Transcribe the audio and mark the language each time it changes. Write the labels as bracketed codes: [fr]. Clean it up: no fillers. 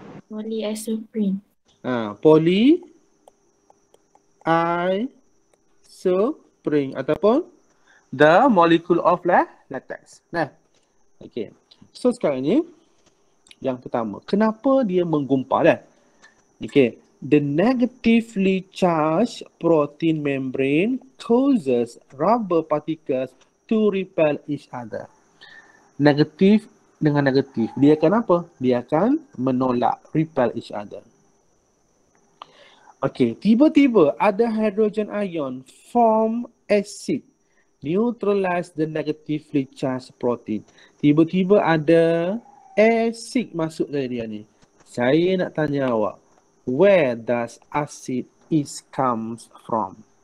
[en] Polyisoprene. Polyisoprene [ms] ataupun [en] the molecule of latex. Nah. Okey. [ms] So sekarang ni yang pertama, kenapa dia menggumpal kan? [en] Okay. The negatively charged protein membrane causes rubber particles to repel each other. [ms] Negatif dengan negatif. Dia akan apa? Dia akan menolak, [en] repel each other. [ms] Okay. Tiba-tiba ada [en] hydrogen ion form acid neutralize the negatively charged protein. [ms] Tiba-tiba ada acid masuk dari dia ni. Saya nak tanya awak, [en] where does acid is comes from?